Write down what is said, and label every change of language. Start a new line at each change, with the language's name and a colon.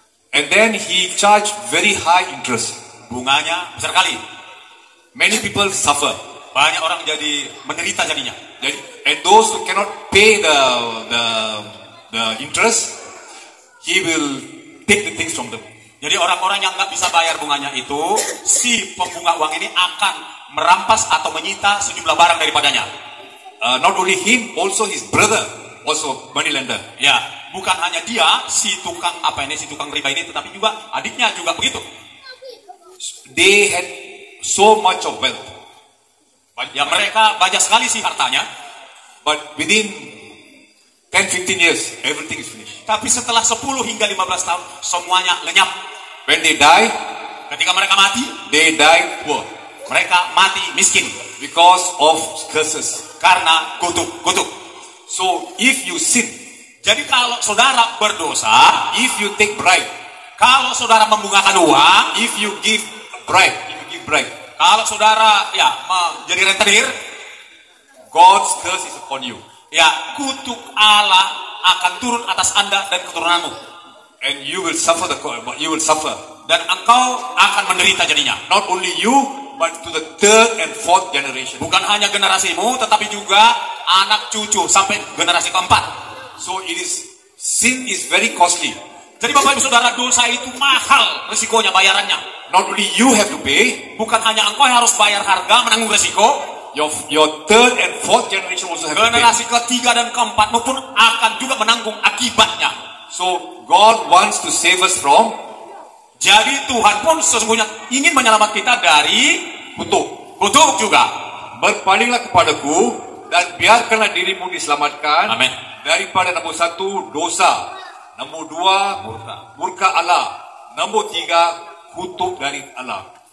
English: And then he charged very high interest.
Indonesian: Bunganya besar kali.
English: Many people suffer.
Indonesian: Banyak orang jadi menderita jadinya.
English: Jadi, and those who cannot pay the interest, he will take the things from them.
Indonesian: Jadi orang-orang yang nggak bisa bayar bunganya itu, si pembunga uang ini akan merampas atau menyita sejumlah barang daripadanya.
English: Not only him, also his brother, also money lender.
Indonesian: Ya, bukan hanya dia, si tukang riba ini, tetapi juga adiknya juga begitu.
English: They had so much of wealth.
Indonesian: Ya, mereka banyak sekali sih hartanya.
English: But within 10-15 years, everything is finished.
Indonesian: Tapi setelah 10 hingga 15 tahun, semuanya lenyap.
English: When they die,
Indonesian: Ketika mereka mati,
English: they die poor
Indonesian: mereka mati miskin.
English: because of curses.
Indonesian: Karena kutuk.
English: So if you sin,
Indonesian: Jadi kalau saudara berdosa,
English: if you take bribe,
Indonesian: kalau saudara membungkakan uang,
English: if you give bribe,
Indonesian: kalau saudara jadi rentenir,
English: God's curse is upon you.
Indonesian: ya kutuk Allah akan turun atas Anda dan keturunanmu.
English: And you will suffer
Indonesian: Dan engkau akan menderita jadinya.
English: not only you, but to the 3rd and 4th generation.
Indonesian: Bukan hanya generasimu, tetapi juga anak cucu sampai generasi keempat.
English: So sin is very costly.
Indonesian: Jadi Bapak Ibu Saudara, dosa itu mahal risikonya, bayarannya.
English: Not only you have to pay,
Indonesian: Bukan hanya engkau yang harus bayar harga, menanggung risiko,
English: your 3rd and 4th generation also have to pay.
Indonesian: generasi ketiga dan keempat pun akan juga menanggung akibatnya.
English: So God wants to save us from
Indonesian: Jadi Tuhan pun sesungguhnya ingin menyelamatkan kita dari kutuk juga. berpalinglah kepadaku dan biarkanlah dirimu diselamatkan Amin. daripada nombor 1 dosa, nombor 2 murka Allah, nombor 3 kutuk dari Allah.